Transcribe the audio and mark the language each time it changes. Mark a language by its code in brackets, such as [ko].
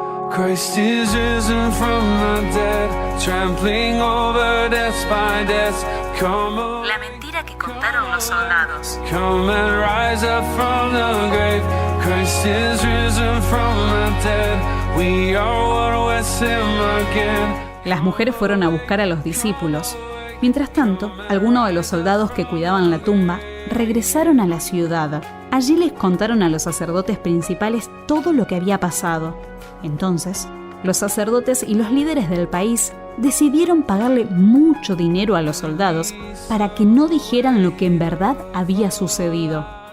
[en] Christ is risen from the dead, trampling over death by death. Come [es] La mentira que contaron los soldados. [en] Come and rise up from the grave. Christ is risen from the dead. We are one with him again. [es] Las mujeres fueron a buscar a los discípulos. Mientras tanto, algunos de los soldados que cuidaban la tumba regresaron a la ciudad. Allí les contaron a los sacerdotes principales todo lo que había pasado. Entonces, los sacerdotes y los líderes del país decidieron pagarle mucho dinero a los soldados para que no dijeran lo que en verdad había sucedido.